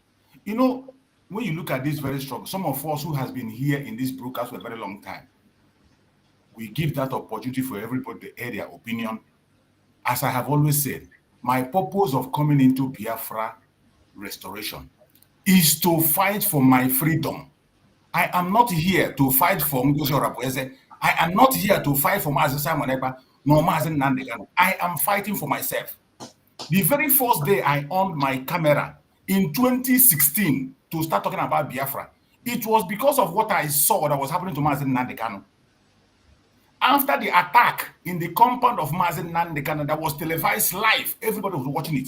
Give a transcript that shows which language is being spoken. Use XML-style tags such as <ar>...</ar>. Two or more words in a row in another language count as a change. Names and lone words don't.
<en>You know, when you look at this very struggle, some of us who has been here in this broadcast for a very long time, we give that opportunity for everybody to air their opinion. As I have always said, my purpose of coming into Biafra restoration is to fight for my freedom. I am not here to fight for Ngozi Orabueze. I am not here to fight for Mazi Simon Ekpa, nor Mazi Nnamdi Kanu. I am fighting for myself. The very first day I on my camera in 2016 to start talking about Biafra, it was because of what I saw that was happening to Mazi Nnamdi Kanu. After the attack in the compound of Mazi Nnamdi Kanu that was televised live, everybody was watching it.</en>